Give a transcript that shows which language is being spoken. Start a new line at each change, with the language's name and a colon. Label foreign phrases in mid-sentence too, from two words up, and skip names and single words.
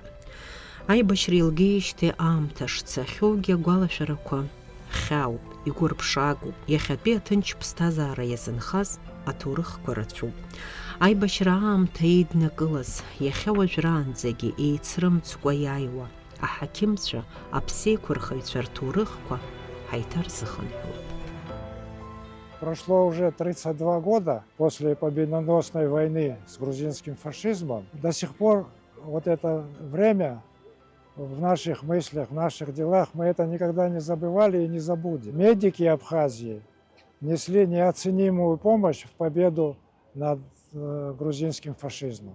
Abkhazian: Аибашьра илгеижьҭеи аамҭа шцахьоугьы агәалашәарақәа хьаауп, игәырԥшаагоуп. Иахьатәи аҭынч ԥсҭазаара иазынхаз аҭоурыхқәа рацәоуп. Аибашьра аамҭа еиднакылаз, иахьа уажәраанӡагьы еицрымцкәа иааиуа аҳақьымцәа, аԥсеиқәырхаҩцәа рҭоурыхқәа ҳаиҭарзыхынҳәуп.
Russian: Прошло уже 32 года после победоносной войны с грузинским фашизмом. До сих пор вот это время в наших мыслях, в наших делах, мы это никогда не забывали и не забудем. Медики Абхазии несли неоценимую помощь в победу над грузинским фашизмом.